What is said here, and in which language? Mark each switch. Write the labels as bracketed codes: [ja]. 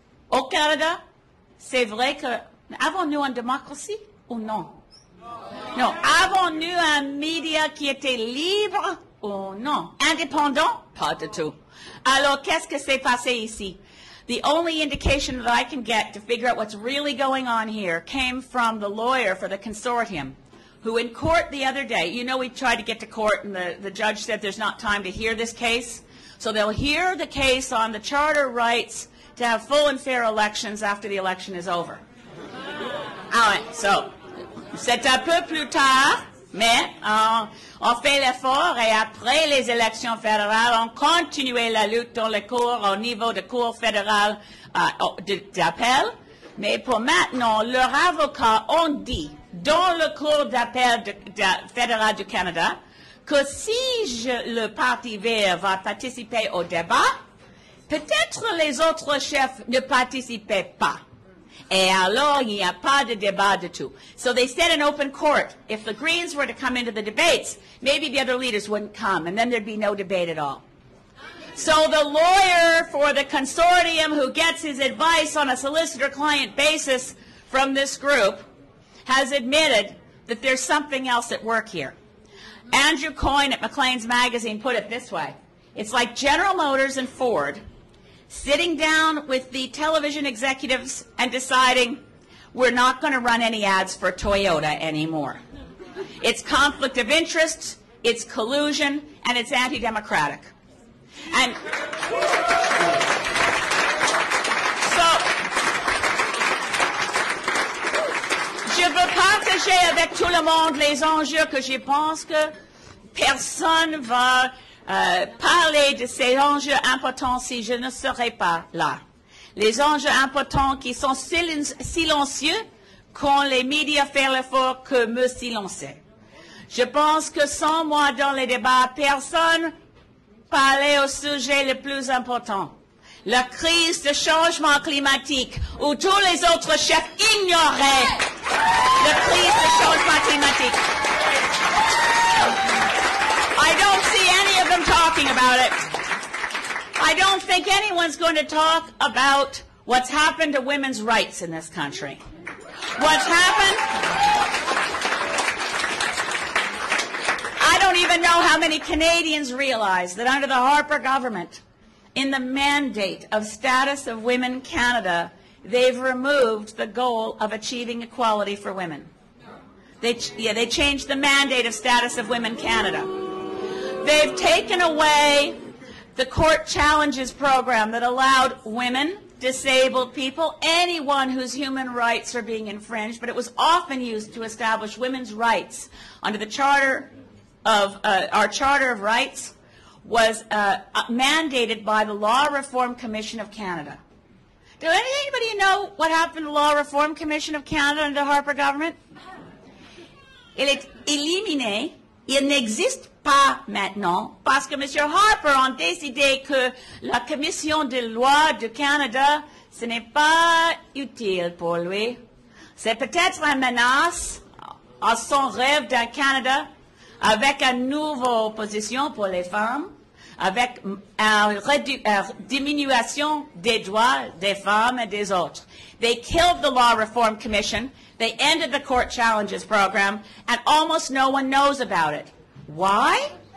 [fr] Au Canada, c'est vrai que avons-nous une démocratie ou non? Non. Avons-nous un média qui était libre ou non? Indépendant? Pas du tout. Alors, qu'est-ce que s'est passé ici? [en] The only indication that I can get to figure out what's really going on here came from the lawyer for the consortium, who in court the other day, you know, we tried to get to court and the judge said there's not time to hear this case. So they'll hear the case on the charter rights to have full and fair elections after the election is over. [fr] Ah ouais, so, c'est un peu plus tard, mais on fait l'effort et après les élections fédérales, on continue la lutte dans les cours au niveau de cour fédérale d'appel. Mais pour maintenant, leurs avocats ont dit dans le cours d'appel fédéral du Canada que si le Parti vert va participer au débat, peut-être les autres chefs ne participaient pas. Et alors, il n'y a pas de débat du tout. [en] So they said in open court, if the Greens were to come into the debates, maybe the other leaders wouldn't come, and then there'd be no debate at all. So the lawyer for the consortium who gets his advice on a solicitor-client basis from this group has admitted that there's something else at work here. Andrew Coyne at Maclean's Magazine put it this way. It's like General Motors and Ford sitting down with the television executives and deciding we're not going to run any ads for Toyota anymore. It's conflict of interest, it's collusion, and it's anti-democratic. And so, [fr] je veux partager avec tout le monde les enjeux que je pense que personne va parler de ces enjeux importants si je ne serais pas là. Les enjeux importants qui sont silencieux quand les médias font l'effort que me silencer. Je pense que sans moi dans les débats, personne parlait au sujet le plus important. La crise de changement climatique, où tous les autres chefs ignoraient la crise de changement climatique. [en] I don't see any of them talking about it. I don't think anyone's going to talk about what's happened to women's rights in this country. What's happened? I don't even know how many Canadians realize that under the Harper government, in the mandate of Status of Women Canada, they've removed the goal of achieving equality for women. They changed the mandate of Status of Women Canada. They've taken away the court challenges program that allowed women, disabled people, anyone whose human rights are being infringed, but it was often used to establish women's rights under the Charter of our Charter of Rights was mandated by the Law Reform Commission of Canada. Does anybody know what happened to the Law Reform Commission of Canada under the Harper government? [fr] Il est éliminé. Il n'existe pas maintenant parce que M. Harper a décidé que la Commission des lois du Canada, ce n'est pas utile pour lui. C'est peut-être une menace à son rêve d'un Canada avec une nouvelle position pour les femmes, avec une diminution des droits des femmes et des autres. [en] They killed the Law Reform Commission. They ended the court challenges program, and almost no one knows about it. Why?